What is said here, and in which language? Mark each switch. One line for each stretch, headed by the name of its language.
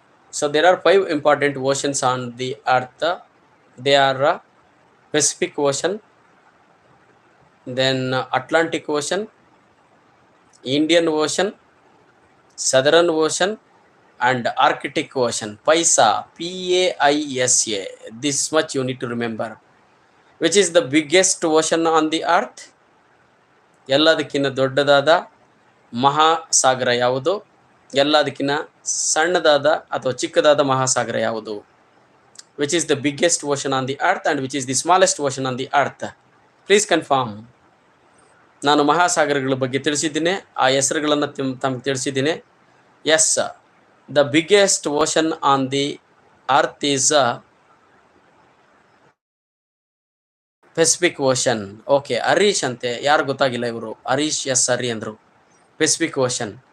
English: So there are 5 important oceans on the earth. They are Pacific Ocean, then Atlantic Ocean, Indian Ocean, Southern Ocean, and Arctic Ocean. PAISA, PAISA. This much you need to remember. Which is the biggest ocean on the earth?
Kannada: ಎಲ್ಲದಕ್ಕಿಂತ ದೊಡ್ಡದಾದ ಮಹಾಸಾಗರ ಯಾವುದು? ಎಲ್ಲದಕ್ಕಿಂತ ಸಣ್ಣದಾದ ಅಥವಾ ಚಿಕ್ಕದಾದ ಮಹಾಸಾಗರ ಯಾವುದು?
English: Which is the biggest ocean on the earth and which is the smallest ocean on the earth? Please confirm.
Kannada: ನಾನು ಮಹಾಸಾಗರಗಳ ಬಗ್ಗೆ ತಿಳಿಸಿದ್ದೀನಿ, ಆ ಹೆಸರುಗಳನ್ನು ತಮಗೆ ತಿಳಿಸಿದ್ದೀನಿ.
English: Yes, the biggest ocean on the earth is Pacific Ocean.
Kannada: Okay, Harish ಅಂತೆ, ಯಾರು ಗೊತ್ತಾಗಿಲ್ಲ ಇವರು. ಹರೀಶ್ ಎಸ್ ಹರಿ ಅಂದರು. Pacific ocean.